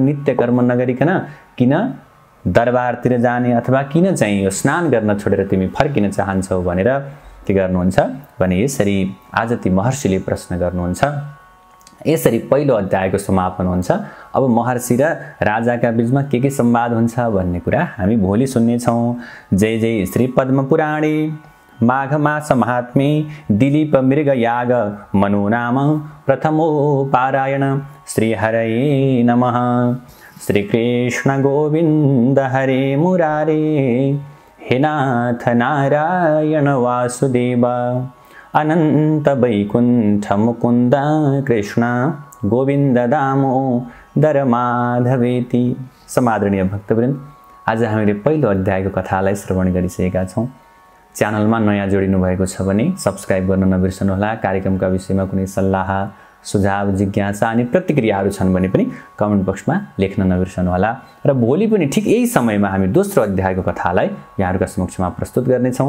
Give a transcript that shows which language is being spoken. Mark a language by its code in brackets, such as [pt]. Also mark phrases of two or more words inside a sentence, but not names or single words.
[ne] नित्य कर्म नगरिकन किन दरबारतिर जाने अथवा किन चाहिँ यो स्नान गर्न छोडेर तिमी फर्किन चाहन्छौ भनेर के गर्नुहुन्छ भने यसरी आज ती महर्षिले प्रश्न गर्नुहुन्छ यसरी पहिलो अध्यायको समापन हुन्छ अब महर्षि र राजाका बीचमा के संवाद हुन्छ भन्ने कुरा हामी भोलि सुन्ने छौं [sa] जय जय श्री पद्म पुराणे माघ मास महात्म्ये दिलीप मृग याग मनु नाम प्रथमो पारायण श्री हरये नमः श्री कृष्ण गोविंद हरे मुरारे हे नाथ नारायण वासुदेव अनंत वैकुंठ मुकुंद कृष्ण गोविंद दामोदर माधवेति। [ne] समादरणीय भक्तवृन्द आज हामीले पहिलो अध्यायको कथालाई श्रवण गरिसकेका छौं। च्यानलमा नयाँ जोडिनु भएको छ भने सब्स्क्राइब गर्न नबिर्सनुहोला। कार्यक्रमका विषयमा कुनै सल्लाह सुझाव जिज्ञासा अनि प्रतिक्रियाहरू छन् भने पनि [en] comment box [ne] लेख्न नबिर्सनुहोला। र भोलि पनि ठिक यही समयमा हामी दोस्रो अध्यायको कथालाई यहाँहरुका समक्षमा प्रस्तुत गर्नेछौं।